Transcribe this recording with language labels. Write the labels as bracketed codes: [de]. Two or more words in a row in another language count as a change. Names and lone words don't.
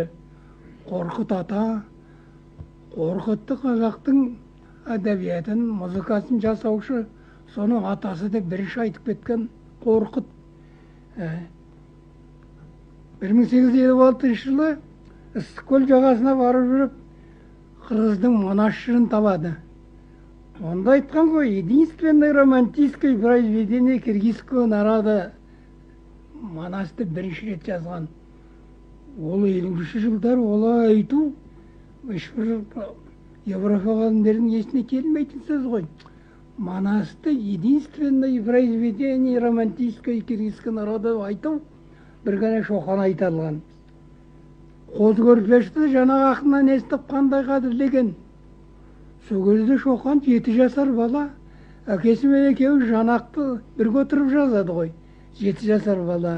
[kk] Қорқыт ата, Қорқытты қазақтың әдебиетін, музыкасын жасаушы, соның атасы деп бірінші айтып кеткен Қорқыт. 1856 жылы Ыстықкөл жағасына барып жүріп, қырғыздың Манас жырын табады. Онда айтқан ғой, [ru] единственное романтическое произведение киргизского народа [kk] Манасты бірінші рет жазған. Ол 50-ші жылдар олай айту, ешбір Европа ғалымдардың есіне келмейтін сөз ғой. Манасты [ru] единственное произведение романтическое киргизского народа [kk] айту, бір ғана Шоқан айта алған. Қоз көрпешті жаңағы ақыннан естіп қандай қадірлеген. Сол кезде Шоқан 7 жасар бала, әкесімен екеуі жанақты бірге отырып жазады ғой. 7 жасар бала.